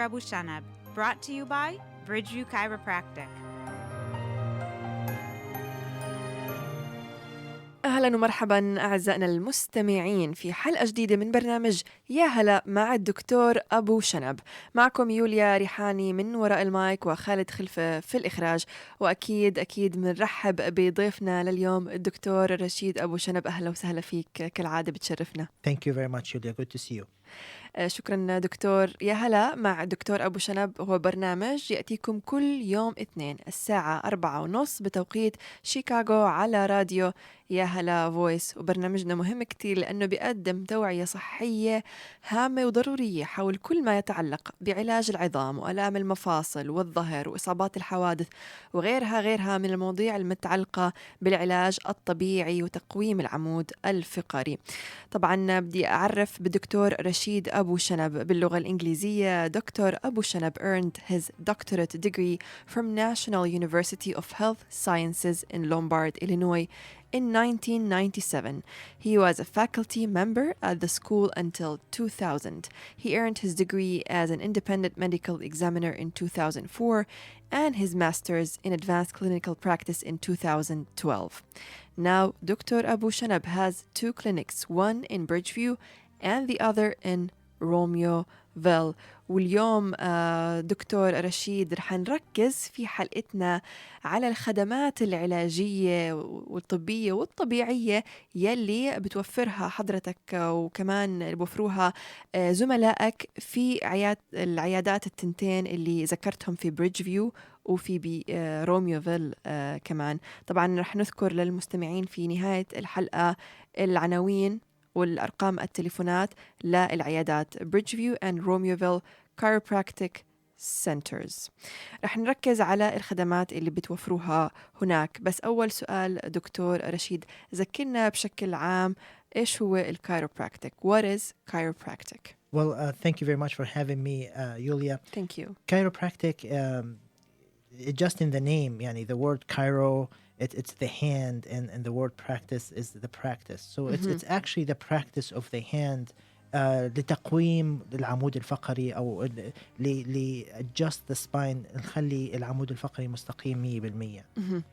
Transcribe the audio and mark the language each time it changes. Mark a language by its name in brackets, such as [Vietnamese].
[English] Abu Shanab, brought to you by Bridgeview Chiropractic. [Arabic] أهلا ومرحبا أعزائنا المستمعين في حلقة جديدة من برنامج يا هلا مع الدكتور أبو شنب. معكم يوليا ريحاني من وراء المايك وخالد خلفة في الإخراج، وأكيد بنرحب بضيفنا لليوم الدكتور رشيد أبو شنب. أهلا وسهلا فيك، كالعادة بتشرفنا. [English] Thank you very much, Julia. Good to see you. [Arabic] شكرا دكتور. يا هلا مع الدكتور أبو شنب هو برنامج يأتيكم كل يوم اثنين الساعة 4:30 بتوقيت شيكاغو على راديو يا هلا فويس، وبرنامجنا مهم كتير لأنه بيقدم توعية صحية هامة وضرورية حول كل ما يتعلق بعلاج العظام وآلام المفاصل والظهر وإصابات الحوادث وغيرها من المواضيع المتعلقة بالعلاج الطبيعي وتقويم العمود الفقري. طبعا بدي أعرف بالدكتور رشيد أبو شنب باللغة الإنجليزية. [English] Doctor Abu Shanab earned his doctorate degree from National University of Health Sciences in Lombard, Illinois in 1997. He was a faculty member at the school until 2000. He earned his degree as an independent medical examiner in 2004 and his master's in advanced clinical practice in 2012. Now, Dr. Abu Shanab has two clinics, one in Bridgeview and the other in Romeoville. [Arabic] واليوم دكتور رشيد رح نركز في حلقتنا على الخدمات العلاجية والطبية والطبيعية يلي بتوفرها حضرتك وكمان بوفروها زملائك في العيادات التنتين اللي ذكرتهم في بريدجفيو وفي روميوفيل كمان. طبعا رح نذكر للمستمعين في نهاية الحلقة العناوين والأرقام التليفونات للعيادات Bridgeview and Romeoville Chiropractic Centers. رح نركز على الخدمات اللي بتوفروها هناك، بس أول سؤال دكتور رشيد، ذكرنا بشكل عام إيش هو الكايروبراكتيك؟ [English] What is chiropractic? Well, thank you very much for having me, Julia. Thank you. Chiropractic, just in the name, yani the word chiro, it's the hand, and the word practice is the practice. So it's actually the practice of the hand [Arabic] لتقويم العمود الفقري أو [English] adjust the spine [Arabic] نخلي العمود الفقري مستقيم 100%.